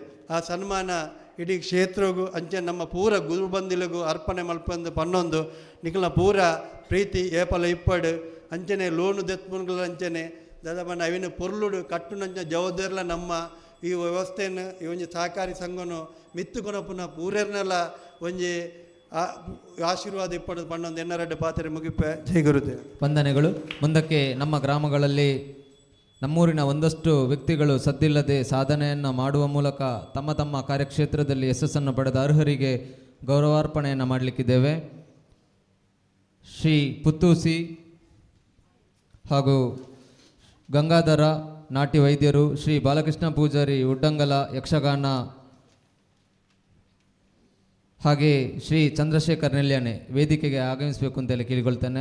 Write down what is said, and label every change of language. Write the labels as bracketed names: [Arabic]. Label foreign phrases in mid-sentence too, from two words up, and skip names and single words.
[Tulu] ಆ ಸನ್ಮಾನ ಇಡೀ ಕ್ಷೇತ್ರಗೂ ಅಂಚೆ ನಮ್ಮ ಪೂರ ಗುರುಬಂದಿಲಿಗೂ ಅರ್ಪಣೆ ಮಲ್ಪಂದು ಪನ್ನೊಂದು ನಿಖಲ ಪೂರ ಪ್ರೀತಿ ಏಪಲ ಇಪ್ಪಡು ಅಂಚನೆ ಲೋನು ದೆತ್ಪುನ್ಗಳು ಅಂಚನೆ ದಾದಾಪಣ್ಣ ಅವಿನ ಪೊರ್ಲುಡು ಕಟ್ಟುನಂಚ ಜವಾಬ್ದಾರಿಲ ನಮ್ಮ ಈ ವ್ಯವಸ್ಥೆಯನ್ನು ಈ ಒಂಜಿ ಸಹಕಾರಿ ಸಂಘನು ಮಿತ್ತುಕೊನಪುನ ಪೂರರ್ನೆಲ್ಲ ಒಂಜಿ ಆಶೀರ್ವಾದ ಇಪ್ಪಡು ಪಣ್ಣೊಂದು ಎನ್ನರಡ್ಡು ಪಾತ್ರೆ ಮುಗಿಪೆ ಜೈ ಗುರುದೇವ್. [Kannada] ವಂದನೆಗಳು. ಮುಂದಕ್ಕೆ ನಮ್ಮ ಗ್ರಾಮಗಳಲ್ಲಿ ನಮ್ಮೂರಿನ ಒಂದಷ್ಟು ವ್ಯಕ್ತಿಗಳು ಸದ್ದಿಲ್ಲದೆ ಸಾಧನೆಯನ್ನು ಮಾಡುವ ಮೂಲಕ ತಮ್ಮ ತಮ್ಮ ಕಾರ್ಯಕ್ಷೇತ್ರದಲ್ಲಿ ಯಶಸ್ಸನ್ನು ಪಡೆದ ಅರ್ಹರಿಗೆ ಗೌರವಾರ್ಪಣೆಯನ್ನು ಮಾಡಲಿಕ್ಕಿದ್ದೇವೆ. ಶ್ರೀ ಪುತ್ತೂಸಿ ಹಾಗೂ ಗಂಗಾಧರ ನಾಟ್ಯ ವೈದ್ಯರು, ಶ್ರೀ ಬಾಲಕೃಷ್ಣ ಪೂಜಾರಿ ಉಡ್ಡಂಗಲ ಯಕ್ಷಗಾನ, ಹಾಗೆ ಶ್ರೀ ಚಂದ್ರಶೇಖರ್ ನೆಲ್ಯಾನೆ ವೇದಿಕೆಗೆ ಆಗಮಿಸಬೇಕು ಅಂತೇಳಿ ಕೇಳಿಕೊಳ್ತೇನೆ.